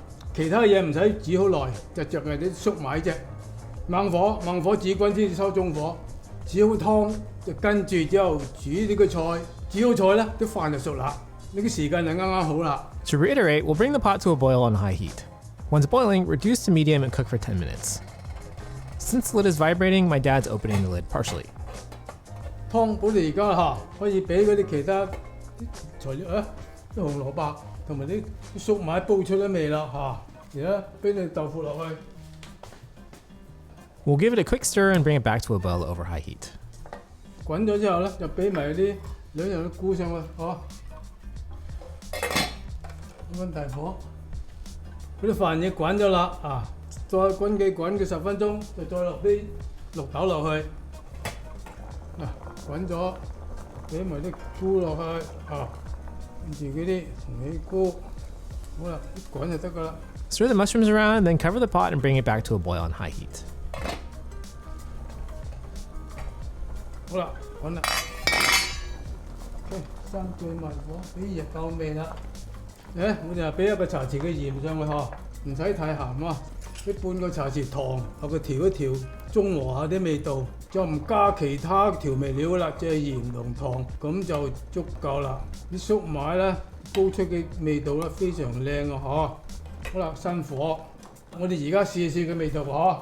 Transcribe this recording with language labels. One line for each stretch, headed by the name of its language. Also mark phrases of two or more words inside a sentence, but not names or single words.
Cantonese: 其他嘢唔使煮好耐，就著係啲粟米啫。猛火煮滾先至收中火，煮好湯就跟住之後煮呢個菜，煮好菜咧，啲飯就熟啦。呢個時間就啱啱好啦。
English: To reiterate, we'll bring the pot to a boil on high heat. Once boiling, reduce to medium and cook for 10 minutes. Since the lid is vibrating, my dad's opening the lid partially.
Cantonese: 湯我哋而家可以俾嗰啲其他材料啲紅蘿蔔同埋啲粟米煲出咗味啦而家俾你豆腐落去。
English: We'll give it a quick stir and bring it back to a boil over high heat.
Cantonese: 滾咗之後咧，就俾埋啲2樣嘅菇上去溫大火，嗰啲飯嘢滾咗啦再滾佢10分鐘，就再落啲綠豆落去。滾咗，俾埋啲菇落去跟住嗰啲紅喜菇，好啦，滾就得噶啦。
English: Stir the mushrooms around, then cover the pot and bring it back to a boil on high heat.
Cantonese: 好啦，滾啦。閂最慢火，俾熱夠味啦。我就俾一個茶匙嘅鹽上去唔使太鹹俾半個茶匙糖，後佢調一調，中和下啲味道，就唔加其他調味料啦，即係鹽同糖，咁就足夠啦。啲粟米咧，煲出嘅味道咧非常靚好啦，新火，我哋而家試試個味道喎。